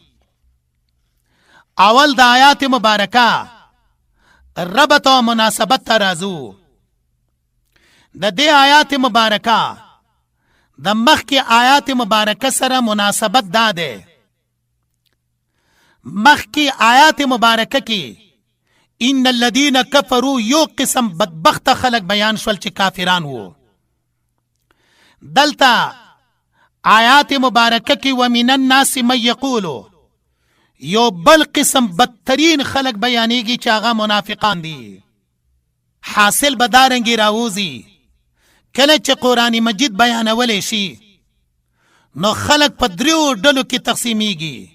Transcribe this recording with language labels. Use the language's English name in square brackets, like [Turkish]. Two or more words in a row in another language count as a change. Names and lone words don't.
[Pashto] اول د آیات مبارکه ربط و مناسبت ته راځو. د دې آیات مبارکه د مخکې آیات مبارکه سره مناسبت دا ده. مخکې آیات مبارکه کې [Arabic] ان الذين كفروا [Pashto] یو قسم بدبخت خلق بیان شول چې کافران وو. دلته آیات مبارکه کې [Arabic] ومن الناس من یقولو [Pashto] یو بل قسم بدترین خلق بیانیږي چې هغه منافقان دي. حاصل بدارنګي راوځي کله چې قرآن مجید بیانولی شي نو خلق په دریو ډلو کې تقسیمیږي.